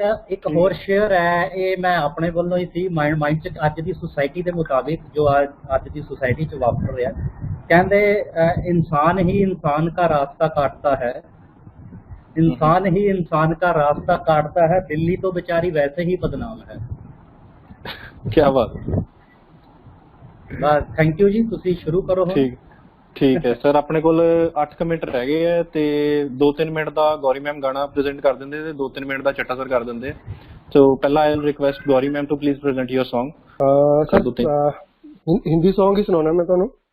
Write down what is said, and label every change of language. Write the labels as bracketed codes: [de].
[pa] ਇੱਕ ਹੋਰ ਸ਼ੇਅਰ ਹੈ, ਇਹ ਮੈਂ ਆਪਣੇ ਵੱਲੋਂ ਹੀ ਸੀ ਮਾਈਂਡ ਚ ਅੱਜ ਦੀ ਸੁਸਾਇਟੀ ਦੇ ਮੁਤਾबिक ਜੋ ਅੱਜ ਦੀ ਸੁਸਾਇਟੀ ਚ ਵਾਪਰ ਰਿਹਾ। [hi] ਕਹਿੰਦੇ इंसान ही इंसान का रास्ता काटता है, इंसान ही इंसान का रास्ता काटता है, दिल्ली तो बेचारी वैसे ही बदनाम है। क्या बात है, [pa] बस [en] thank you [pa] जी, ਤੁਸੀਂ ਸ਼ੁਰੂ ਕਰੋ। ਠੀਕ ਹੈ ਸਰ, ਆਪਣੇ ਕੋਲ 8 ਮਿੰਟ ਰਹਿ ਗਏ ਹੈ ਤੇ 2-3 ਮਿੰਟ ਦਾ ਗੌਰੀ ਮੈਮ ਗਾਣਾ ਪ੍ਰੈਜ਼ੈਂਟ ਕਰ ਦਿੰਦੇ ਤੇ 2-3 ਮਿੰਟ ਦਾ ਚੱਟਾ ਸਰ ਕਰ ਦਿੰਦੇ। ਸੋ ਪਹਿਲਾਂ [en] I will request Gauri ma'am to please present your Song। [hi] Sir Hindi song ही सुनाना मैं ਤੁਹਾਨੂੰ।